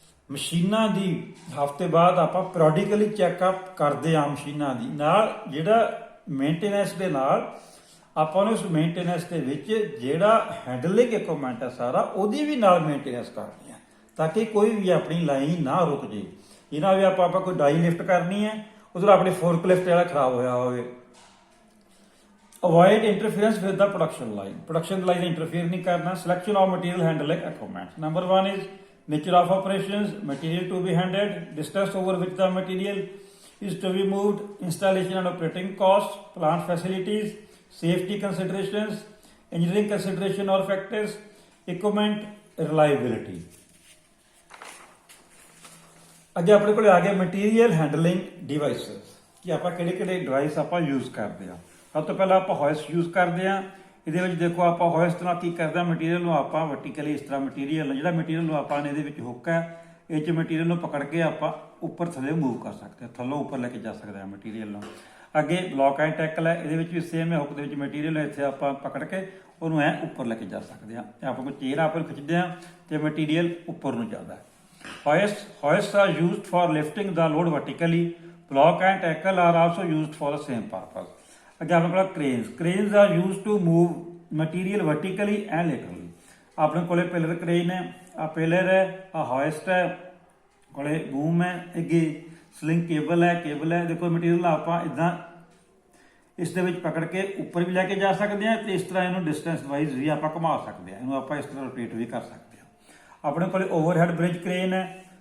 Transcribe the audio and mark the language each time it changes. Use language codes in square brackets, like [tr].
[pa] ਮਸ਼ੀਨਾਂ ਦੀ ਹਫ਼ਤੇ ਬਾਅਦ ਆਪਾਂ ਪੀਰੀਓਡਿਕਲੀ ਚੈੱਕਅਪ ਕਰਦੇ ਹਾਂ ਮਸ਼ੀਨਾਂ ਦੀ ਨਾਲ, ਜਿਹੜਾ ਮੇਨਟੇਨੈਂਸ ਦੇ ਨਾਲ ਆਪਾਂ ਨੂੰ ਉਸ ਮੇਨਟੇਨੈਂਸ ਦੇ ਵਿੱਚ ਜਿਹੜਾ ਹੈਂਡਲਿੰਗ ਇਕਵਿਪਮੈਂਟ ਹੈ ਸਾਰਾ ਉਹਦੀ ਵੀ ਨਾਲ ਮੇਨਟੇਨੈਂਸ ਕਰਨੀ ਹੈ ਤਾਂ ਕਿ ਕੋਈ ਵੀ ਆਪਣੀ ਲਾਈਨ ਨਾ ਰੁਕ ਜੇ। ਇਹਨਾਂ ਵੀ ਆਪਾਂ ਕੋਈ ਡਾਈ ਲਿਫਟ ਕਰਨੀ ਹੈ, ਉਧਰ ਆਪਣੀ ਫੋਰਕਲਿਫਟ ਜਿਹੜਾ ਖਰਾਬ ਹੋਇਆ ਹੋਵੇ। [en] Avoid interference with the production line. Production line interfere [hi] नहीं करना. [en] Selection of material handling equipment. Number 1 is nature of operations, material to be handled, distance over which the material is to be moved, installation and operating costs, plant facilities, safety considerations, engineering consideration or factors, equipment reliability. [pa] ਅੱਗੇ ਆਪਣੇ ਕੋਲ ਆ ਗਿਆ material handling devices ਕਿ ਆਪਾਂ ਕਿਹੜੇ device ਆਪਾਂ use ਕਰਦੇ ਹਾਂ। ਸਭ ਤੋਂ ਪਹਿਲਾਂ ਆਪਾਂ ਹੋਇਸਟ ਯੂਜ਼ ਕਰਦੇ ਹਾਂ। ਇਹਦੇ ਵਿੱਚ ਦੇਖੋ ਆਪਾਂ ਹੋਇਸਟ ਨਾਲ ਕੀ ਕਰਦੇ ਹਾਂ, ਮਟੀਰੀਅਲ ਨੂੰ ਆਪਾਂ ਵਰਟੀਕਲੀ ਇਸ ਤਰ੍ਹਾਂ ਮਟੀਰੀਅਲ ਜਿਹੜਾ ਮਟੀਰੀਅਲ ਨੂੰ ਆਪਾਂ ਨੇ ਇਹਦੇ ਵਿੱਚ ਹੁੱਕ ਹੈ, ਇਹ 'ਚ ਮਟੀਰੀਅਲ ਨੂੰ ਪਕੜ ਕੇ ਆਪਾਂ ਉੱਪਰ ਥੱਲੇ ਮੂਵ ਕਰ ਸਕਦੇ ਹਾਂ, ਥੱਲੋਂ ਉੱਪਰ ਲੈ ਕੇ ਜਾ ਸਕਦੇ ਹਾਂ ਮਟੀਰੀਅਲ ਨੂੰ। ਅੱਗੇ ਬਲੌਕ ਐਂਡ ਟੈਕਲ ਹੈ, ਇਹਦੇ ਵਿੱਚ ਵੀ ਸੇਮ ਹੈ, ਹੁੱਕ ਦੇ ਵਿੱਚ ਮਟੀਰੀਅਲ ਇੱਥੇ ਆਪਾਂ ਪਕੜ ਕੇ ਉਹਨੂੰ ਐਂ ਉੱਪਰ ਲੈ ਕੇ ਜਾ ਸਕਦੇ ਹਾਂ। ਆਪਾਂ ਕੋਈ ਚੇਅਰ ਆਪਾਂ ਖਿੱਚਦੇ ਹਾਂ ਤੇ ਮਟੀਰੀਅਲ ਉੱਪਰ ਨੂੰ ਜਾਂਦਾ ਹੈ। [en] Hoists are used for lifting the load vertically. Block and tackle are also used for the same purpose. [pa] ਅੱਗੇ ਆਪਣੇ ਕੋਲ [en] Cranes are used to move material vertically and laterally. [pa] ਆਪਣੇ ਕੋਲੇ ਪਿਲਰ ਕ੍ਰੇਨ ਹੈ, ਆ ਪਿਲਰ ਹੈ, ਆ ਹੋਇਸਟ ਹੈ, ਕੋਲੇ ਬੂਮ ਹੈ, ਅੱਗੇ ਸਲਿੰਗ ਕੇਬਲ ਹੈ। ਦੇਖੋ ਮਟੀਰੀਅਲ ਆਪਾਂ ਇਦਾਂ ਇਸ ਦੇ ਵਿੱਚ ਪਕੜ ਕੇ ਉੱਪਰ ਵੀ ਲੈ ਕੇ ਜਾ ਸਕਦੇ ਹਾਂ ਤੇ ਇਸ ਤਰ੍ਹਾਂ ਇਹਨੂੰ ਡਿਸਟੈਂਸ ਵਾਈਜ਼ ਵੀ ਆਪਾਂ ਘੁਮਾ ਸਕਦੇ ਹਾਂ, ਇਹਨੂੰ ਆਪਾਂ ਇਸ ਤਰ੍ਹਾਂ ਰੋਟੇਟ ਵੀ ਕਰ ਸਕਦੇ ਹਾਂ। ਆਪਣੇ ਕੋਲੇ ਓਵਰਹੈਡ ਬ੍ਰਿਜ ਕ੍ਰੇਨ ਹੈ,